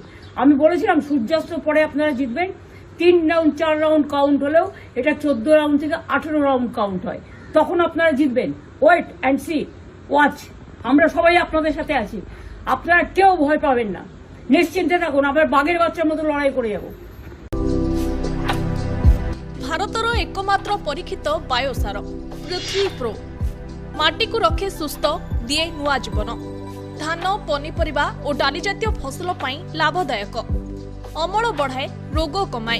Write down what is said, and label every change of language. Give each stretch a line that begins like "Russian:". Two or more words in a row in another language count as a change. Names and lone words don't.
Bangla: আমি বলেছিলাম সূর্যাস্তের পরে আপনারা জিতবেন। 3 রাউন্ড 4 রাউন্ড কাউন্ট হলেও এটা 14 রাউন্ড থেকে 18 রাউন্ড কাউন্ট হয়, তখন আপনারা জিতবেন।
English: wait and see, watch.
Bangla: আমরা সবাই আপনাদের সাথে আছি, আপনারা কেউ ভয় পাবেন না, নিশ্চিন্তে থাকুন। আবার বাঘের বাচ্চার মতো লড়াই করে যাব।
Odia: ଭାରତର ଏକମାତ୍ର ପରୀକ୍ଷିତ ବାୟୋସାର ପୃଥ୍ୱୀ ପ୍ରୋ ମାଟିକୁ ରଖେ ସୁସ୍ଥ, ଦିଏ ନୂଆ ଜୀବନ। ଧାନ, ପନିପରିବା ଓ ଡାଲି ଜାତୀୟ ଫସଲ ପାଇଁ ଲାଭଦାୟକ, ଅମଳ ବଢ଼ାଏ, ରୋଗ କମାଏ।